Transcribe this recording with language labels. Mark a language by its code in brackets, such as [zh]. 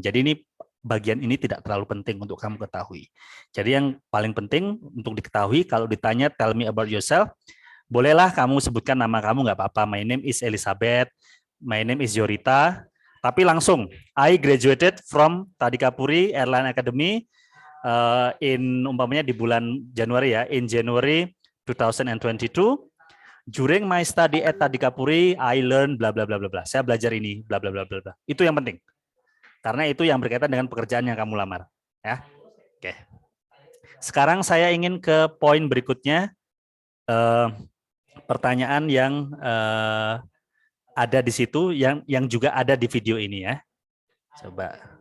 [id] Jadi ini bagian ini tidak terlalu penting untuk kamu ketahui. Jadi yang paling penting untuk diketahui kalau ditanya [en] tell me about yourself, [id] bolehlah kamu sebutkan nama kamu, nggak apa-apa. [en] My name is Elizabeth, my name is Yorita, [id] tapi langsung [en] I graduated from Tadika Puri Airline Academy in [id] umpamanya di bulan Januari, ya, [en] in January 2022. During my study at Tadika Puri, I learned bla bla bla bla bla. [id] Saya belajar ini bla bla bla bla bla. Itu yang penting. Karena itu yang berkaitan dengan pekerjaan yang kamu lamar, ya. Oke. Sekarang saya ingin ke poin berikutnya. Pertanyaan yang ada di situ yang juga ada di video ini, ya. Coba.